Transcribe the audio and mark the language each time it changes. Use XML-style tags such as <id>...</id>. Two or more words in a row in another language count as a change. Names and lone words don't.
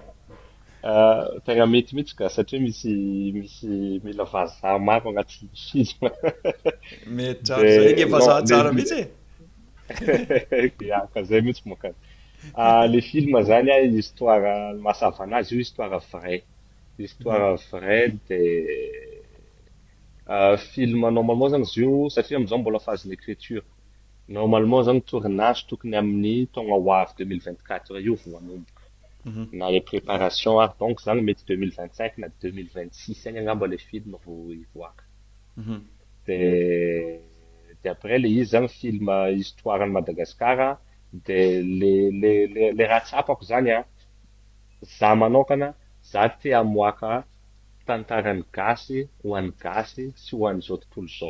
<mg>Tegna mety mihitsy ka satria misy mila vazaha maro agnatin'ny film. Mety tsara zay gne vazaha tsara mihitsy e. Ya, ka zay mihitsy mokany. Le film zany histoire masavana azy io</mg> <fr>histoire vraie. Histoire vraie</fr> <mg>de film normalement zany izy io satria amizao mbola</mg> <fr>phase d'écriture.</fr> <mg>Normalement zany tournage tokony amin'ny taogna ho avy 2024 io vao manomboka. Na</mg> <fr>les préparations</fr> <mg>donc zany mety 2025 na 2026 agny angamba le film vao hivoaka. De après le izy zany film histoire ny Madagascar de le raha tsapako zany za manokana za te hamoaka tantarany gasy ho an'ny gasy sy ho an'izao tontolo zao.</mg>